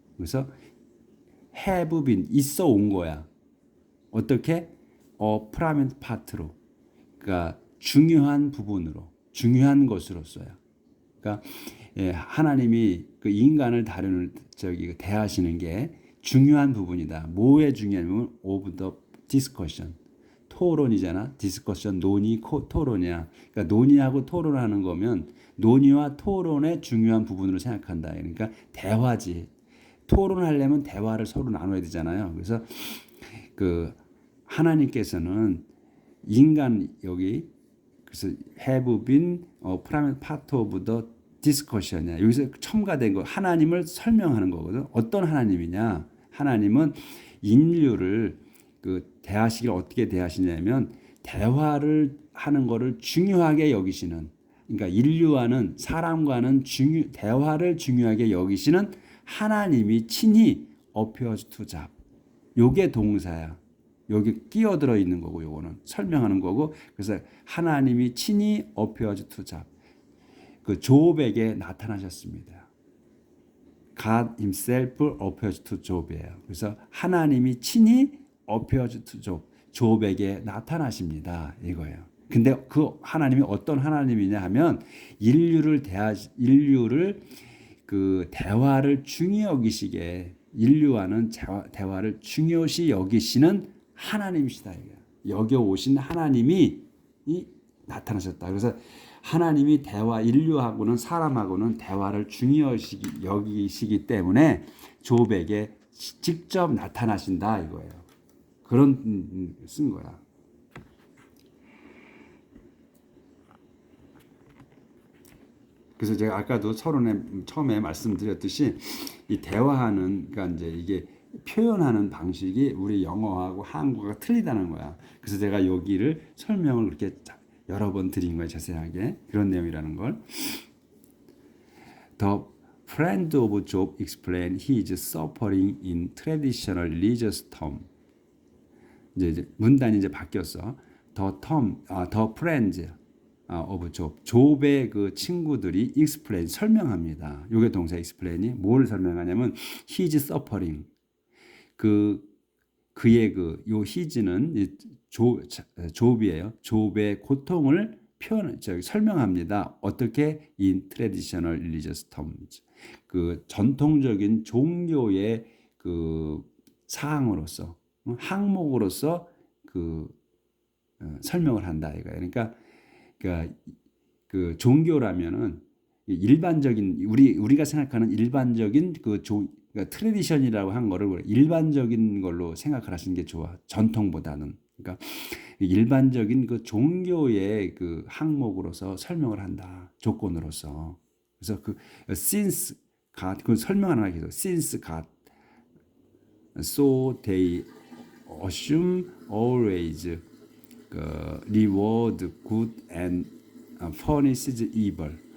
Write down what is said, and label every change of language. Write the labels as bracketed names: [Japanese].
[Korean] 그래서 [English] have been [Korean] 있어 온 거야. 어떻게? [English] prominent part [Korean] 로. 그러니까 중요한 부분으로, 중요한 것으로써요. 그러니까 하나님이 그 인간을 다루는 대하시는 게 중요한 부분이다. 뭐에 중요하냐면 [English] of the discussion. [Korean] 토론이잖아. 디스커션, 논의, 토론이야. 그러니까 논의하고 토론하는 거면 논의와 토론의 중요한 부분으로 생각한다. 그러니까 대화지. 토론하려면 대화를 서로 나눠야 되잖아요. 그래서 그 하나님께서는 인간 여기 그래서 [English] have been part of the discussion [Korean] 이야. 여기서 첨가된 거 하나님을 설명하는 거거든. 어떤 하나님이냐? 하나님은 인류를 그 대하시길 어떻게 대하시냐면 대화를 하는 거를 중요하게 여기시는, 그러니까 인류와는 사람과는 대화를 중요하게 여기시는 하나님이 친히 [English] appears to Job. [Korean] 요게 동사야. 여기 끼어들어 있는 거고 요거는 설명하는 거고. 그래서 하나님이 친히 [English] appears to Job. [Korean] 그 조업에게 나타나셨습니다. [English] God himself appears to Job이에요. [Korean] 그래서 하나님이 친히 [English] appears to Job. [Korean] 조업에게 나타나십니다. 이거예요. 근데 그 하나님이 어떤 하나님이냐 하면 인류를 그 대화를 중요 여기시게 인류와는 대화를 중요시 여기시는 하나님이시다. 여겨 오신 하나님이 나타나셨다. 그래서 하나님이 인류하고는 사람하고는 대화를 중요시 여기시기 때문에 조업에게 직접 나타나신다 이거예요. 그런 쓴 거야. 그래서 제가 아까도 서론에 처음에 말씀드렸듯이 이 대화하는, 그러니까 이제 이게 표현하는 방식이 우리 영어하고 한국어가 틀리다는 거야. 그래서 제가 여기를 설명을 그렇게 여러 번 드린 거예요. 자세하게. 그런 내용이라는 걸. [English] The friend of Job explained his suffering in traditional religious term. [Korean] 이제 문단이 이제 바뀌었어. [English] The friends of Job. [Korean] Job의 그 친구들이 explain, 설명합니다. 요게 동사 explain이 뭘 설명하냐면 [English] his suffering. [Korean] 그의 요 his는 좁이에요. 좁의 고통을 설명합니다. 어떻게? [English] In traditional religious terms. [Korean] 그 전통적인 종교의 그 사항으로서, 항목으로서 설명을 한다 이거예요. 그러니까 그 종교라면은 일반적인 우리가 생각하는 일반적인 그러니까 트레디션이라고 한 거를 일반적인 걸로 생각을 하시는 게 좋아. 전통보다는. 그러니까 일반적인 그 종교의 그 항목으로서 설명을 한다. 조건으로서. [English] 그래서 since God [Korean] 그 설명하는 거 계속 [English] since God so they assume always reward good and punishes evil.